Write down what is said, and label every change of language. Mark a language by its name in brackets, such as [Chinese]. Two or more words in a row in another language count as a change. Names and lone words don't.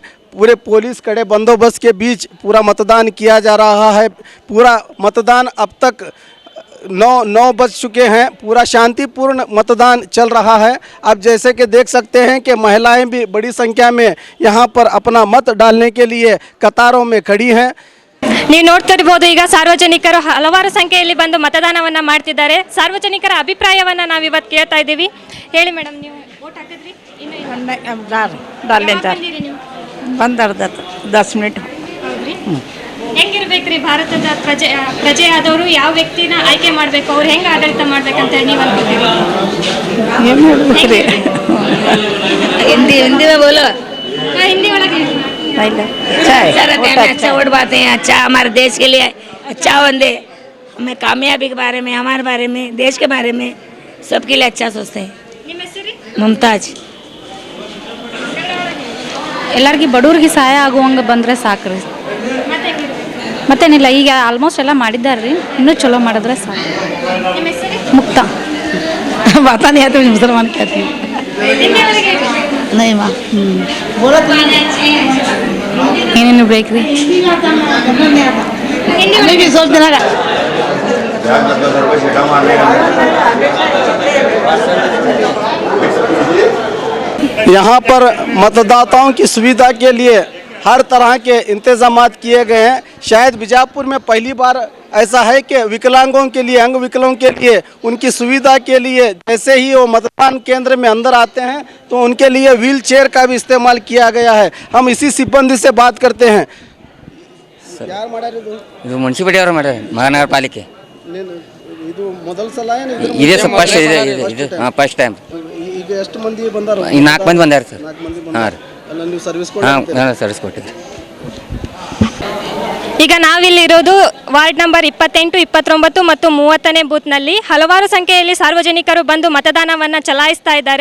[Hindi] पूरे पुलिस कड़े बंदोबस्त के बीच पूरा मतदान किया जा रहा है। पूरा मतदान अब तक 9 बज चुके हैं। पूरा शांतिपूर्ण मतदान चल रहा है। आप जैसे कि देख सकते हैं कि महिलाएं भी बड़ी संख्या में यहाँ पर अपना मत डालने के लिए कतारों में खड़ी हैं। [Kannada] ನೀವು ನೋಡ್ತಿರಬಹುದು, ಈಗ ಸಾರ್ವಜನಿಕರು ಹಲವಾರು ಸಂಖ್ಯೆಯಲ್ಲಿ ಬಂದು ಮತದಾನವನ್ನ ಮಾಡ್ತಿದ್ದಾರೆ. ಸಾರ್ವಜನಿಕರ ಅಭಿಪ್ರಾಯವನ್ನ ನಾವು ಇವತ್ತು ಕೇಳ್ತಾ ಇದ್ದೀವಿ. ಹೇಳಿ ಮೇಡಮ್, ನೀವು ವೋಟ್ ಹಾಕಿದ್ರಿ? ಬಂದರ್ಧ 10 ಮಿನಿಟ್. ಹೆಂಗಿರ್ಬೇಕ್ರಿ ಭಾರತದ ಪ್ರಜೆ ಆದವರು ಯಾವ ವ್ಯಕ್ತಿನ ಆಯ್ಕೆ ಮಾಡಬೇಕು, ಅವ್ರು ಹೆಂಗೆ ಆಡಳಿತ ಮಾಡ್ಬೇಕಂತ ನೀವು ಅನ್ಕೋತೀರಿ? ಏನು ಹೇಳ್ಬೇಕ್ರಿ? [Hindi] हिंदी में बोलो। [Kannada] ಹಿಂದಿ ಒಳಗೆ [Hindi] अच्छा वोट पाते हैं, अच्छा हमारे देश के लिए अच्छा बंदे, हमें कामयाबी के बारे में, हमारे बारे में, देश के बारे में, सबके लिए अच्छा सोचते हैं। [Kannada] ನಿಮ್ಮ ಹೆಸರು? मुमताज। ಎಲ್ಲರಿಗೆ ಬಡವ್ರಿಗೆ ಸಹಾಯ ಆಗುವಂಗೆ ಬಂದರೆ ಸಾಕ್ರಿ. ಮತ್ತೇನಿಲ್ಲ, ಈಗ ಆಲ್ಮೋಸ್ಟ್ ಎಲ್ಲ ಮಾಡಿದ್ದಾರೆ ರೀ, ಇನ್ನೂ ಚಲೋ ಮಾಡಿದ್ರೆ ಸಾಕು. ನಿಮ್ಮ ಹೆಸರು? ಮುಕ್ತ ಮಾತಾನೆ ಆಯ್ತು, ಮುಸಲ್ಮಾನ್ कहती ಹಿಂದಿ ಒಳಗೆ [Hindi] नहीं माँ। [Kannada] ಏನೇನು ಬೇಕ್ರಿ? [Hindi] हमें भी सोच देना। यहाँ पर मतदाताओं की सुविधा के लिए हर तरह के इंतजामात किए गए हैं। शायद बीजापुर में पहली बार ऐसा है कि विकलांगों के लिए, अंग विकलों के लिए, उनकी सुविधा के लिए जैसे ही वो मतदान केंद्र में अंदर आते हैं तो उनके लिए [English] wheel chair [Hindi] का भी इस्तेमाल किया गया है। हम इसी सिब्बंदी से बात करते हैं। [Kannada] ಇದು ಮುನ್ಸಿಪಾಲಿಟಿ ಅವರು ಮಾಡ್ಯಾರ, ಮಹಾನಗರ ಪಾಲಿಕೆ. ಇದು ಮೊದಲ ಸಲ ಇದೆ ಸರ್, ಫಸ್ಟ್ ಇದೆ [English] first time. [Kannada] ಈಗ ಎಷ್ಟು ಮಂದಿ ಬಂದಾರ? 4 ಮಂದಿ ಬಂದಾರ ಸರ್. ಹಾಂ ರೀ, ನೀವು ಸರ್ವಿಸ್ ಸರ್ವಿಸ್ ಕೊಟ್ಟಿದ್ದೆ. ಈಗ ನಾವಿಲ್ಲಿರೋದು [English] ward number [Kannada] 28, 29 ಮತ್ತು 30ನೇ ಬೂತ್ನಲ್ಲಿ ಹಲವಾರು ಸಂಖ್ಯೆಯಲ್ಲಿ ಸಾರ್ವಜನಿಕರು ಬಂದು ಮತದಾನವನ್ನು ಚಲಾಯಿಸ್ತಾ ಇದ್ದಾರೆ.